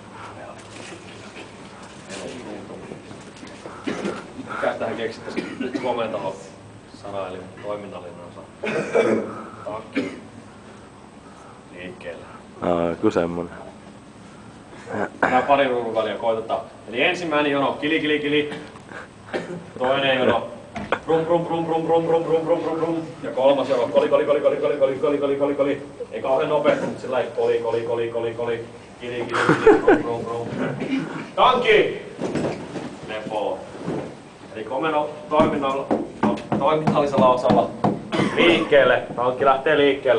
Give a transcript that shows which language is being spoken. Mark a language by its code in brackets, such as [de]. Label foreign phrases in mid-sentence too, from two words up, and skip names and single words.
[fi] Mikäs tähän keksittäisiin komentalo sana eli toiminnallinen osa? Takki. Liikkeelle. Joku semmonen. Nää pari ruudun väliä koitetaan. Eli ensimmäinen jono kili kili kili. Toinen jono brum brum brum brum brum brum brum brum brum brum. Ja kolmas jono koli koli koli koli koli koli koli koli koli koli. Ei kauhean nopeasti, mutta sillä koli koli koli koli koli. Kili kili kili brum brum brum. Tankki! Lepo. Eli komeno toiminnallisella osalla liikkeelle. Tankki lähtee liikkeelle.